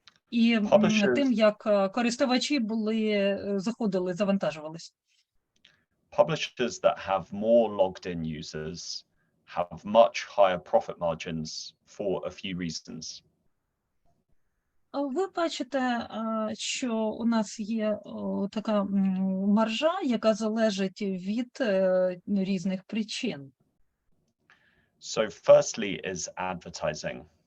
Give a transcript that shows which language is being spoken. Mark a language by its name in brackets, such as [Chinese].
[Ukrainian] І тим, як користувачі заходили, завантажувались. [English] Publishers that have more logged in users have much higher profit margins for a few reasons. [Ukrainian] Ви бачите, що у нас є така маржа, яка залежить від різних причин. [English] So firstly is advertising.